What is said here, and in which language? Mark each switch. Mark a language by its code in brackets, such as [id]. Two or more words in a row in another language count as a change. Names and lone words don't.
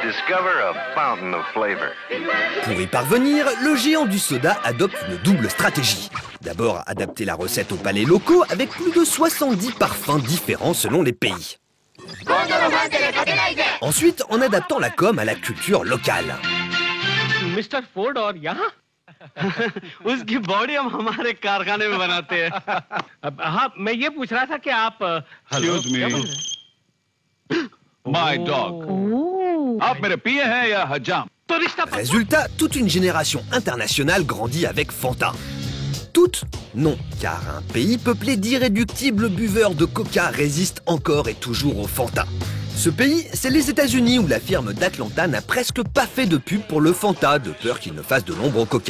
[fr] Pour y parvenir, le géant du soda adopte une double stratégie. D'abord, adapter la recette aux palais locaux avec plus de 70 parfums différents selon les pays. Ensuite, en adaptant la com à la culture locale. [hi] मिस्टर फोर्ड और यहाँ उसकी बॉडी हम हमारे कारखाने में बनाते हैं। हाँ, मैं ये पूछ रहा था कि आप [en] Excuse me. My dog. [hi] आप मेरे पिए हैं या हजाम? तो रिश्ता [fr] Résultat, toute une génération internationale grandit avec Fanta. Toutes? Non, car un pays peuplé d'irréductibles buveurs de Coca résiste encore et toujours au Fanta. Ce pays, c'est les États-Unis où la firme d'Atlanta n'a presque pas fait de pub pour le Fanta, de peur qu'il ne fasse de l'ombre au Coca.